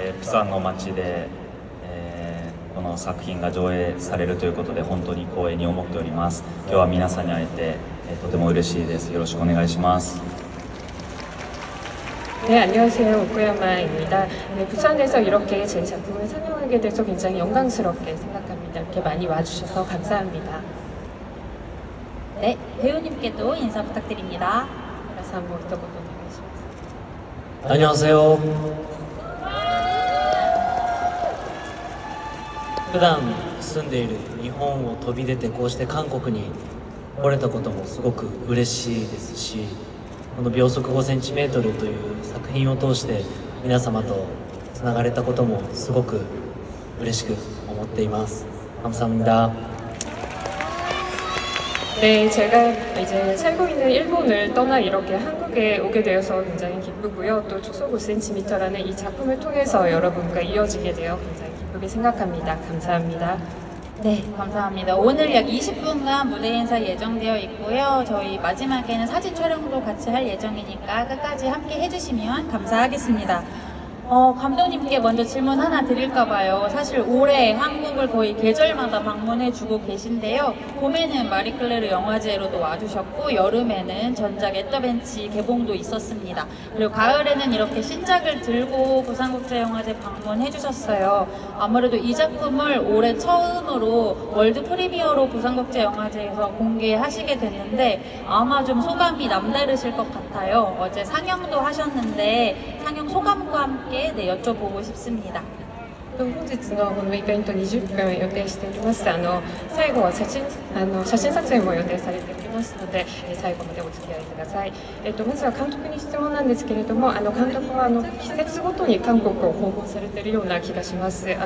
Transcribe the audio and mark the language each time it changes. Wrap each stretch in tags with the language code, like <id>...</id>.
<ja>釜山の街で、この作品が上映されるということで本当に光栄に思っております。今日は皆さんに会えて、とても嬉しいです。よろしくお願いします。</ja> <ko>네, 안녕하세요. 오쿠야마입니다. 네, 부산에서 이렇게 제 작품을 상영하게 돼서 굉장히 영광스럽게 생각합니다. 이렇게 많이 와주셔서 감사합니다. 네, 배우님께도 인사 부탁드립니다. 그래서 한번 어떤 것도 오願いします. 안녕하세요.</ko> <ja>普段住んでいる日本を飛び出てこうして韓国に来れたこともすごく嬉しいですし、この秒速 5cm という作品を通して皆様とつながれたこともすごく嬉しく思っています。</ja> <ko>감사합니다. 네, 제가 이제 살고 있는 일본을 떠나 이렇게 한국에 오게 되어서 굉장히 기쁘고요. 또 축소 5cm라는 이 작품을 통해서 여러분과 이어지게 되어 굉장히 기쁘게 생각합니다. 감사합니다. 네, 감사합니다. 오늘 약 20분간 무대 인사 예정되어 있고요. 저희 마지막에는 사진 촬영도 같이 할 예정이니까 끝까지 함께 해주시면 감사하겠습니다. 감독님께 먼저 질문 하나 드릴까봐요. 사실 올해 한국을 거의 계절마다 방문해주고 계신데요. 봄에는 마리클레르 영화제로도 와주셨고 여름에는 전작 애더벤치 개봉도 있었습니다. 그리고 가을에는 이렇게 신작을 들고 부산국제영화제 방문해주셨어요. 아무래도 이 작품을 올해 처음으로 월드 프리미어로 부산국제영화제에서 공개하시게 됐는데 아마 좀 소감이 남다르실 것 같아요. 어제 상영도 하셨는데 상영 소감과 함께 네, 여쭤보고 싶습니다.</ko> <ja>本日のこのイベント20分予定しております。最後は写真撮影も予定されておりますので、最後までお付き合いください。まずは監督に質問なんですけれども、監督は季節ごとに韓国を訪問されているような気がします。</ja>